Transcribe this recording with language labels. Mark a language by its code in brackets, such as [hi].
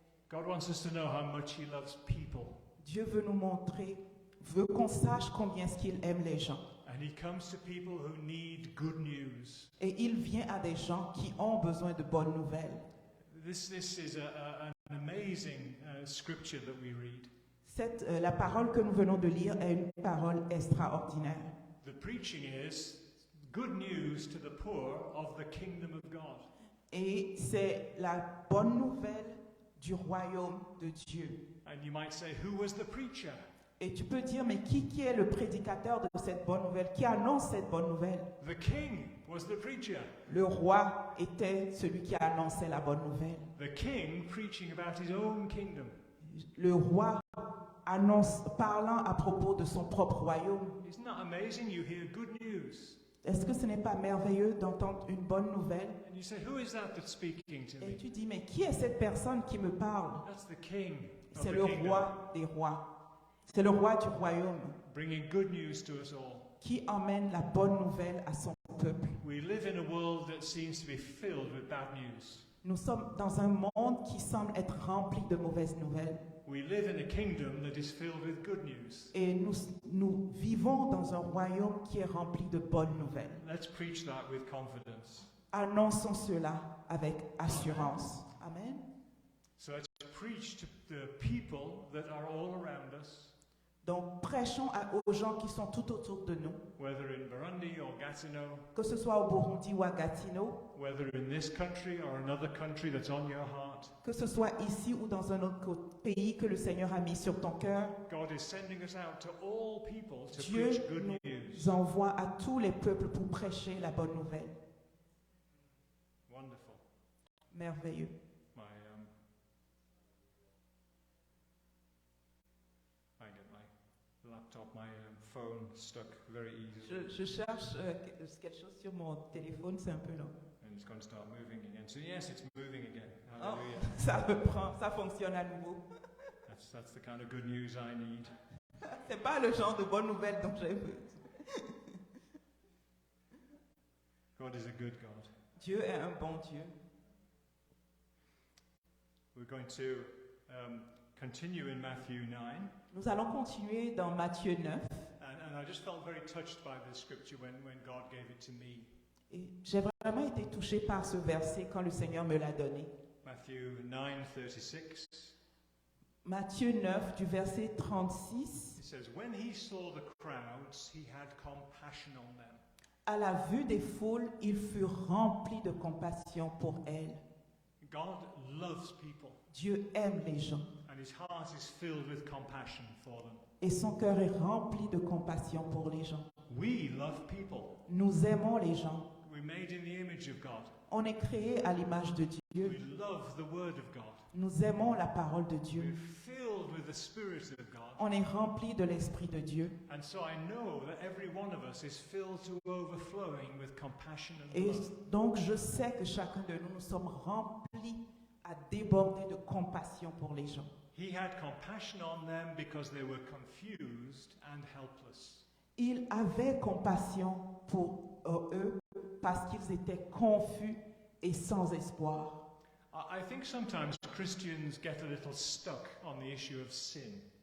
[en] God wants us to know how much He loves people. [fr] Dieu veut nous montrer, veut qu'on sache combien est-ce qu'il aime les gens. [en] And He comes to people who need good news. [fr] Et il vient à des gens qui ont besoin de bonnes nouvelles. [en] This is an amazing scripture that we read. [fr] La parole que nous venons de lire est une parole extraordinaire. [en] The preaching is good news to the poor of the kingdom of God. [fr] Et c'est la bonne nouvelle du royaume de Dieu. [en] And you might say, who was the preacher? [fr] Et tu peux dire, mais qui est le prédicateur de cette bonne nouvelle? Qui annonce cette bonne nouvelle? [en] The king was the preacher. [fr] Le roi était celui qui annonçait la bonne nouvelle. [en] The king preaching about his own kingdom. [fr] Le roi annonce, parlant à propos de son propre royaume. [en] Isn't that amazing? You hear good news. [fr] Est-ce que ce n'est pas merveilleux d'entendre une bonne nouvelle? [en] And you say, who is that that's speaking to [fr] Et [en] me? [fr] tu dis, mais qui est cette personne qui me parle? [en] That's the king of [fr] C'est [en] the [fr] le [en] kingdom, [fr] roi des rois. C'est le roi du royaume [en] bringing good news to us all. [fr] qui emmène la bonne nouvelle à son peuple. [en] We live in a world that seems to be filled with bad news. [fr] Nous sommes dans un monde qui semble être rempli de mauvaises nouvelles. [en] We live in a kingdom that is filled with good news. [fr] Et nous vivons dans un royaume qui est rempli de bonnes nouvelles. [en] Let's preach that with confidence. [fr] Annonçons cela avec assurance. [en] Amen. So let's preach to the people that are all around us, [fr] Donc prêchons aux gens qui sont tout autour de nous, [en] whether in Burundi or Gatineau, [fr] que ce soit au Burundi ou à Gatineau, [en] whether in this country or another country that's on your heart. [fr] que ce soit ici ou dans un autre pays que le Seigneur a mis sur ton cœur. [en] God is sending us out to all people to [fr] Dieu [en] preach good [fr] nous [en] news. [fr] envoie à tous les peuples pour prêcher la bonne nouvelle. [en] Wonderful. [fr] Merveilleux. [en] I get my laptop, my phone stuck very easily. [fr] Je cherche quelque chose sur mon téléphone, c'est un peu long. [en] And it's going to start moving again. So yes, it's moving again. Oh, Hallelujah. [fr] ça reprend, ça fonctionne à nouveau. [en] That's the kind of good news I need. [fr] C'est pas le genre de bonne nouvelle dont j'ai besoin. [en] God is a good God. [fr] Dieu est un bon Dieu. [en] We're going to continue in Matthew 9. [fr] Nous allons continuer dans Matthieu 9. [en] And I just felt very touched by this scripture when God gave it to me. [fr] Et j'ai vraiment été touchée par ce verset quand le Seigneur me l'a donné. [en] Matthew 9:36. [fr] Matthieu 9 du verset 36. [en] It says, when he saw the crowds, he had compassion on them. [fr] À la vue des foules, il fut rempli de compassion pour elles. [en] God loves people, [fr] Dieu aime les gens [en] and his heart is filled with compassion for them. [fr] et son cœur est rempli de compassion pour les gens. [en] We love people. [fr] Nous aimons les gens. [en] We're made in the image of God. [fr] On est créé à l'image de [en] We [fr] Dieu. [en] love the Word of God. [fr] Nous aimons la parole de [en] We're [fr] Dieu. [en] filled with the Spirit of God. [fr] On est rempli de l'Esprit de Dieu. [en] And so I know that every one of us is filled to overflowing with compassion and [fr] Et [en] love. [fr] donc je sais que chacun de nous, nous sommes remplis à déborder de compassion pour les gens. [en] He had compassion on them because they were confused and helpless. [fr] Il avait compassion pour eux parce qu'ils étaient confus et sans espoir. [en] I think sometimes Christians get a little stuck on the issue of sin.